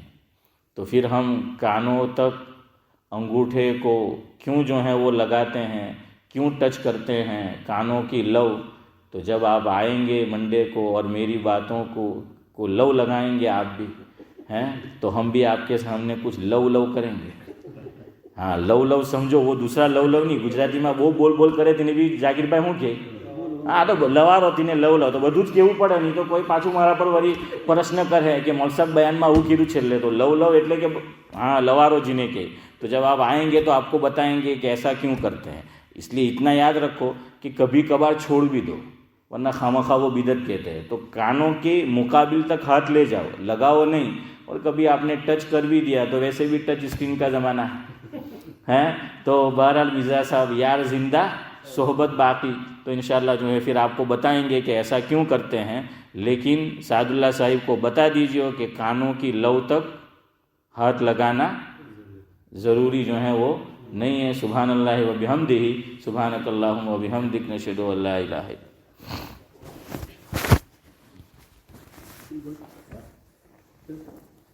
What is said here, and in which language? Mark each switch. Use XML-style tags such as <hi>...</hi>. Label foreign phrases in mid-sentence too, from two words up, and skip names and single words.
<ur>تو پھر ہم کانوں تک انگوٹھے کو کیوں جو ہے وہ لگاتے ہیں، کیوں ٹچ کرتے ہیں کانوں کی لو؟ تو جب آپ آئیں گے منڈے کو اور میری باتوں کو لو لگائیں گے آپ بھی ہیں، تو ہم بھی آپ کے سامنے کچھ لو کریں گے. ہاں لو سمجھو، وہ دوسرا لو نہیں.</ur> <gu>ગુજરાતીમાં وہ બોલ કરે તેને બી જાગીરભાઈ શું કહે? હા તો લવારો તેને લવ તો બધું જ કહેવું પડે, નહીં તો કોઈ પાછું મારા પર વળી પ્રશ્ન કરે કે મલસાબ બયાનમાં આવું કીધું છેલ્લે. તો લવ એટલે કે</gu> <ur>ہاں لوارو جنہیں کہ. تو جب آپ آئیں گے تو آپ کو بتائیں گے کہ ایسا کیوں کرتے ہیں. اس لیے اتنا یاد رکھو کہ کبھی کبھار چھوڑ بھی دو، ورنہ خواہ وہ بدعت کہتے ہیں. تو کانوں کے مقابل تک ہاتھ لے جاؤ، لگاؤ نہیں. اور کبھی آپ نے ٹچ کر بھی دیا تو ویسے بھی ٹچ اسکرین کا زمانہ ہے. تو بہرحال مرزا صاحب</ur> <fa>یار زندہ صحبت باقی.</fa> <ur>تو انشاءاللہ جو ہے پھر آپ کو بتائیں گے کہ ایسا کیوں کرتے ہیں. لیکن سعد اللہ صاحب کو بتا دیجیے کہ کانوں کی لو تک ہاتھ لگانا ضروری جو ہے وہ نہیں ہے.</ur> <ar>سبحان اللہ و بحمدہ، سبحانک اللہم و بحمدک، نشہد ان لا الہ الا انت.</ar>